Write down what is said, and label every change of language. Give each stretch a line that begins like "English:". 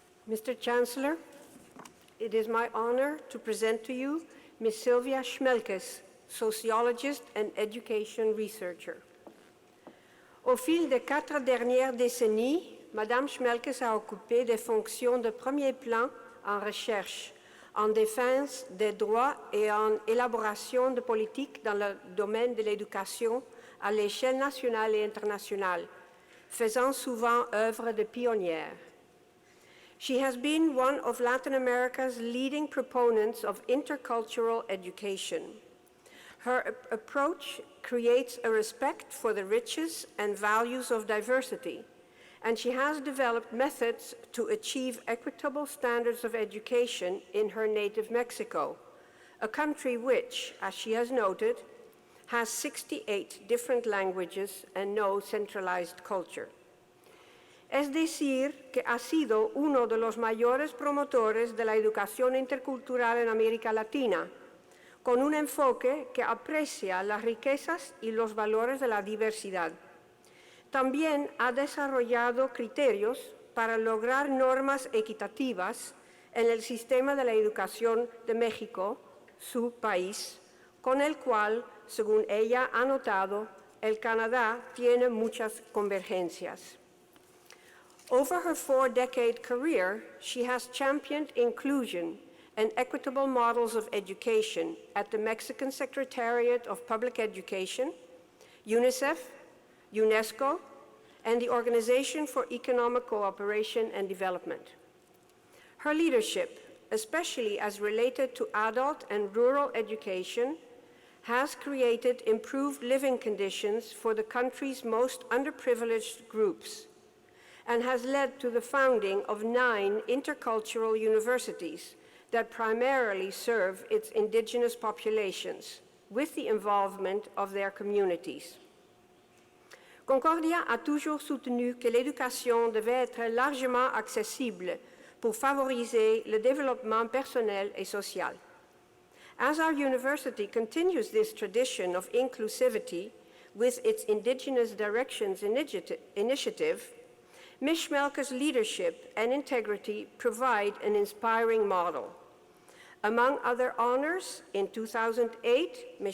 English: Mr. Chancellor, it is my honor to present to you Ms. Sylvia Schmelkes, sociologist and education researcher.
French: Au fil des 4 dernières décennies, Madame Schmelkes a occupé des fonctions de premier plan en recherche, en défense des droits et en élaboration de politiques dans le domaine de l'éducation à l'échelle nationale et internationale, faisant souvent œuvre de pionnière.
English: She has been one of Latin America's leading proponents of intercultural education. Her approach creates a respect for the riches and values of diversity and she has developed methods to achieve equitable standards of education in her native Mexico, a country which, as she has noted, has 68 different languages and no centralized culture.
Spanish: Es decir, que ha sido uno de los mayores promotores de la educación intercultural en América Latina, con un enfoque que aprecia las riquezas y los valores de la diversidad. También ha desarrollado criterios para lograr normas equitativas en el sistema de la educación de México, su país, con el cual, según ella ha notado, el Canadá tiene muchas convergencias.
English: Over her 4-decade career, she has championed inclusion and equitable models of education at the Mexican Secretariat of Public Education, UNICEF, UNESCO, and the Organization for Economic Cooperation and Development. Her leadership, especially as related to adult and rural education, has created improved living conditions for the country's most underprivileged groups, and has led to the founding of 9 intercultural universities that primarily serve its indigenous populations, with the involvement of their communities.
French: Concordia a toujours soutenu que l'éducation devait être largement accessible pour favoriser le développement personnel et social.
English: As our university continues this tradition of inclusivity with its Indigenous Directions initiative, Ms. Schmelke's leadership and integrity provide an inspiring model. Among other honors, in 2008, Ms.